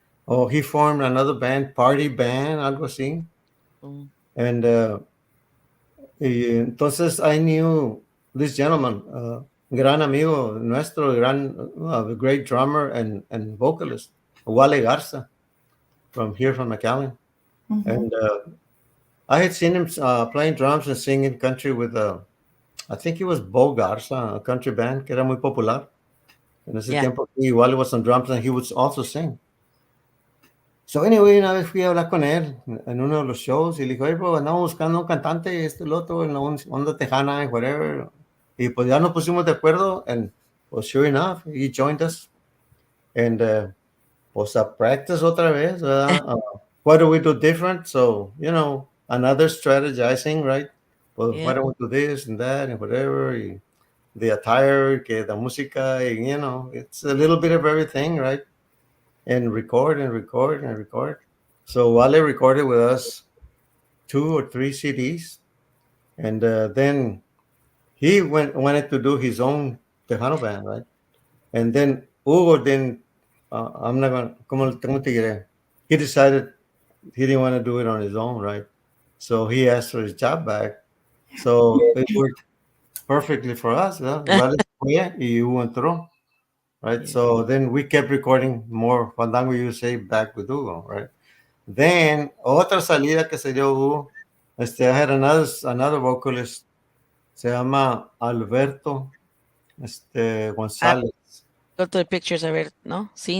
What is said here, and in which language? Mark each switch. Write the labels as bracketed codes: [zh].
[en] Oh, he formed another band, Party Band, algo así. And y entonces I knew this gentleman, gran amigo nuestro, great drummer and vocalist, Wale Garza, from McAllen. Mhm. And I had seen him playing drums and singing country with I think it was Bo Garza, a country band que era muy popular. En ese tiempo, igual was on drums and he would also sing. [es] So anyway, una vez fui a hablar con él en uno de los shows y le dije, oye, bro, andamos buscando un cantante, el otro, en la onda tejana, whatever. Y pues ya nos pusimos de acuerdo and well, sure enough, he joined us. And pues a practice otra vez, ¿verdad? [en] What do we do different? So, another strategizing, right? Well, why don't we do this and that and whatever? The attire, que la música, it's a little bit of everything, right? And record and record and record. So Wale recorded with us 2 or 3 CDs. And then he wanted to do his own Tejano band, right? And then Hugo didn't, I'm not going to, ¿cómo te diré? He decided he didn't want to do it on his own, right? So he asked for his job back. So it worked perfectly for us. [es] ¿Verdad? Vale fue y Hugo entró, right? [en] So then we kept recording more Fandango USA back with Hugo, right? Then otra salida que se dio Hugo, I had another vocalist, se llama Alberto González. Go to the pictures, a ver, ¿no? Sí,